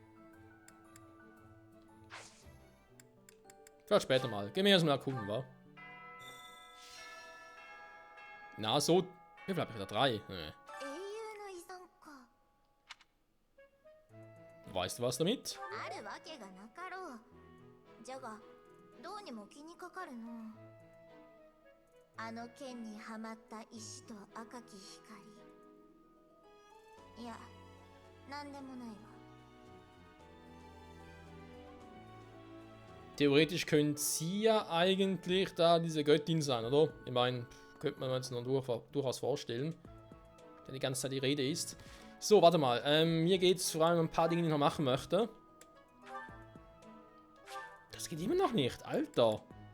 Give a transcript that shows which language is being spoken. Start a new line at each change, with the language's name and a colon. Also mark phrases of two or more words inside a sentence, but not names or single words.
German: Schade. Vielleicht später mal. Gehen wir erstmal gucken, wa? Na, so. Wie viel habe ich wieder? 3. Weißt du was damit?
Japanese: あるわけがなかろう。じゃが、どうにも気にかかるの。あの剣にはまった石と赤き光。いや、なんでもないわ。
German: Theoretisch könnte sie ja eigentlich da diese Göttin sein, oder? Ich meine, könnte man jetzt noch durchaus vorstellen, der die ganze Zeit die Rede ist. So, warte mal. Mir geht es vor allem um ein paar Dinge, die ich noch machen möchte. Das geht immer noch nicht, Alter.